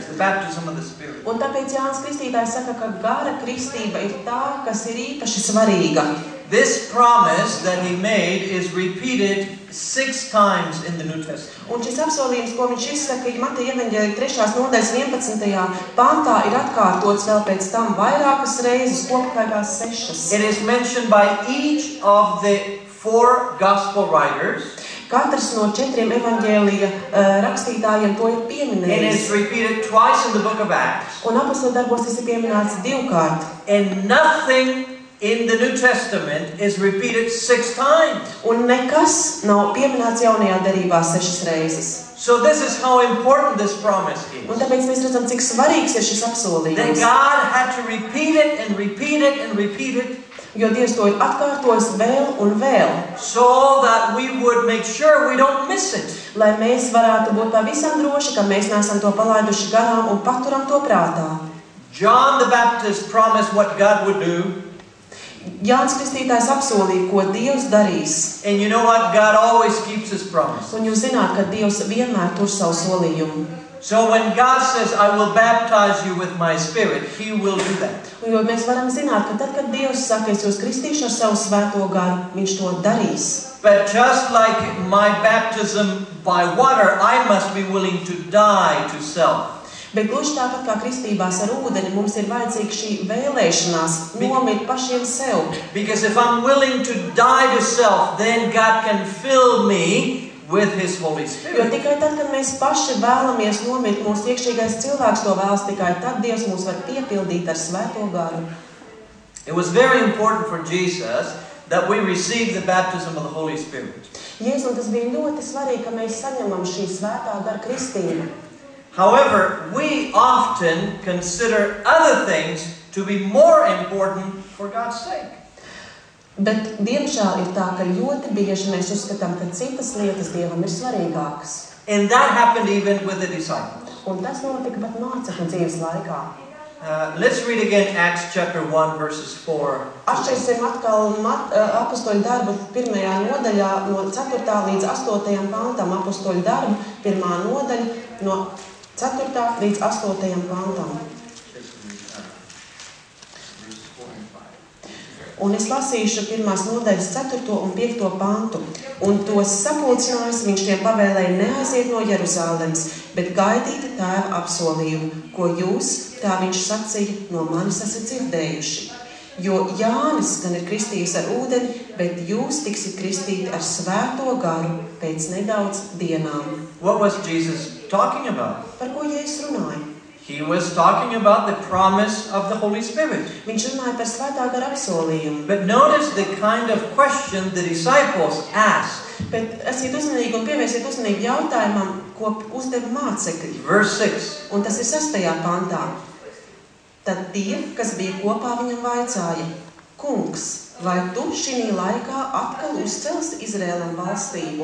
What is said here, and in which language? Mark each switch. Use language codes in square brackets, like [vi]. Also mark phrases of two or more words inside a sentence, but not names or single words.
[en] The baptism of the Spirit. [lv] Un tāpēc Jānis Kristītājs saka, ka gara kristība ir tā, kas ir īpaši svarīga. [en] This promise that he made is repeated 6 times in the New Testament. [lv] Un šis apsolījums, ko viņš izsaka Mateja evaņģēlija 3. nodaļas 11. pantā, ir atkārtots vēl pēc tam vairākas reizes, kopā 6. [en] It is mentioned by each of the 4 gospel writers. [lv] Katrs no 4 evaņģēlija rakstītājiem to ir [en] And [lv] pieminējis. [en] it's repeated twice in the book of Acts. [lv] Un apostoļu darbos tas ir pieminēts 2 kārt. [en] And nothing in the New Testament is repeated 6 times. [lv] Un nekas nav pieminēts jaunajā derībā 6 reizes. [en] So this is how important this promise [lv] Un [en] is. [lv] tāpēc mēs redzam, cik svarīgs ir šis [en] That [lv] apsolījums. [en] God had to repeat it and repeat it and repeat it, [lv] Jo Dievs to ir atkārtojis vēl un vēl, [en] so that we would make sure we don't miss it. [lv] lai mēs varētu būt pavisam droši, ka mēs neesam to palaiduši garām un paturam to prātā. [en] John the Baptist promised what God would do. [lv] Jānis Kristītājs apsolīja, ko Dievs darīs. [en] And you know what? God always keeps His promise. [lv] Un jūs zināt, ka Dievs vienmēr tur savu solījumu. [en] So when God says, I will baptize you with my Spirit, He will do that. [lv] Un jo mēs varam zināt, ka tad, kad Dievs saka, es jūs kristīšu ar savu svēto garu, viņš to darīs. [en] But just like my baptism by water, I must be willing to die to self. [lv] Bet gluži tāpat kā kristībās ar ūdeni, mums ir vajadzīga šī vēlēšanās nomirt pašiem sev. [en] Because if I'm willing to die to self, then God can fill me with His Holy [lv] Jo [en] Spirit. [lv] tikai tad, kad mēs paši vēlamies nomirt, mūsu iekšīgais cilvēks to vēlas, tikai tad Dievs mūs var piepildīt ar svēto garu. [en] It was very important for Jesus that we receive the baptism of the Holy Spirit. [lv] Jēzum tas bija ļoti svarīgi, ka mēs saņemam šī svētā gara kristību. [en] However, we often consider other things to be more important for God's sake. [lv] Bet, diemžēl, ir tā, ka ļoti bieži mēs uzskatām, ka citas lietas Dievam ir svarīgākas. [en] And that happened even with the disciples. [lv] Un tas notika pat mācekļu dzīves laikā. [en] Let's read again Acts chapter 1 verses 4. [lv] Atšķirsim atkal apostoļu darbu 1. nodaļā no 4. līdz 8. pantam. Apostoļu darbu 1. nodaļa no 4. līdz 8. pantam. Un es lasīšu 1. nodaļas 4. un 5. pantu. Un tos sapulcinājis, viņš tiem pavēlēja neaiziet no Jeruzālemes, bet gaidīt tēva apsolījumu, ko jūs, tā viņš sacīja, no manis esat dzirdējuši. Jo Jānis gan ir kristījis ar ūdeni, bet jūs tiksit kristīti ar svēto garu pēc nedaudz dienām. [en] What was Jesus talking about? [lv] Par ko Jēzus runāja? [en] He was talking about the promise of the Holy Spirit. [lv] Viņš runāja par svētā gara apsolījumu. [en] But notice the kind of question the disciples asked. [lv] Bet esiet uzmanīgi un pievērsiet uzmanību jautājumam, ko uzdeva mācekļi. [en] Verse 6. [lv] Un tas ir 6. pantā. Tad tie, kas bija kopā, viņam vaicāja: Kungs, vai tu šī laikā atkal uzcelsi Izrēlam valstību?